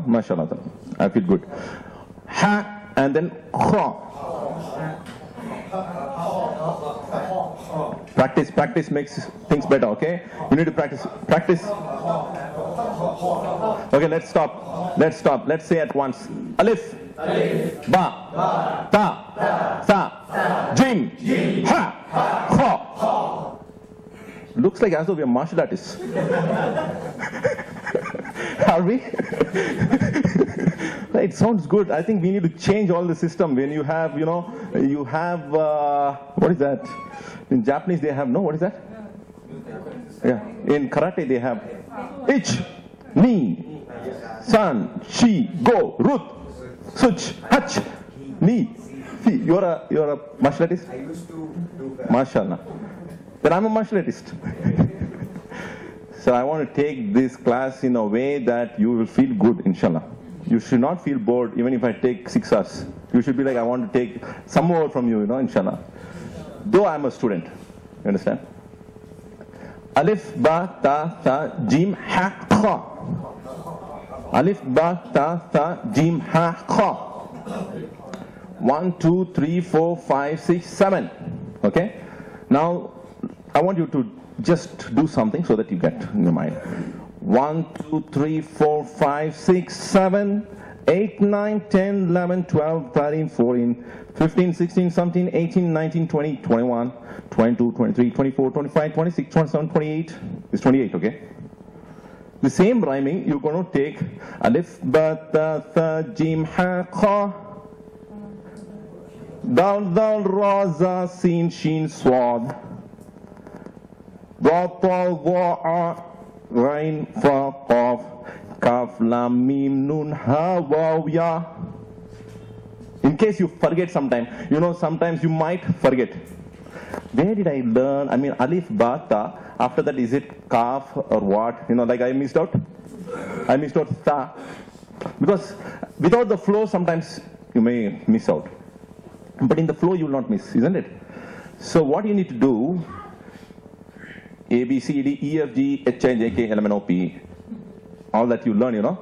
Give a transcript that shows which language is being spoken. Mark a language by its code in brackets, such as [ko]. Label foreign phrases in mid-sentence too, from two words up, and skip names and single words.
[en] MashaAllah. I feel good. Ha, and then kha. Practice makes things better, okay? You need to practice. Okay, let's stop. Let's say at once. [ar] ألف، باء، تاء, ثاء، جيم، حاء، خاء. [en] Looks like as though we are martial artists. Are we? It sounds good. I think we need to change all the system. When you have, what is that? In Japanese they have, what is that? Yeah. In karate they have [ja] いち、に、さん、し, ご、ろく、しち、はち、に. [en] See, you're a martial artist? I used to do that. MashaAllah. Then I'm a martial artist. So I want to take this class in a way that you will feel good, inshallah. You should not feel bored even if I take 6 hours. You should be like, I want to take some more from you, inshallah. Though I'm a student. You understand? [ar] ألف، باء، تاء, ثاء، جيم، حاء، خاء. ألف، باء، تاء, ثاء، جيم، حاء، خاء. [en] 1, 2, 3, 4, 5, 6, 7. Okay? Now, I want you to just do something so that you get in your mind. 1, 2, 3, 4, 5, 6, 7, 8, 9, 10, 11, 12, 13, 14, 15, 16, 17, 18, 19, 20, 21, 22, 23, 24, 25, 26, 27, 28. It's 28, okay? The same rhyming, you're going to take [ar] ألف، باء، تاء, ثاء، جيم، حاء، خاء. دال، راء, زاي، سين، شين، صاد. راء، طاء، واو، غين، فاء، قاف، كاف، لام، ميم، نون، هاء، واو، ياء. [en] In case you forget sometime, sometimes you might forget. Where did I learn? I mean, [ar] ألف، باء، تاء. [en] After that, is it kaf or what? You know, like I missed out. I missed out ta. Because without the flow, sometimes you may miss out. But in the flow, you will not miss, isn't it? So what you need to do, A, B, C, D, E, F, G, H, I, J, K, L, M, N, O, P, all that you learn, you know.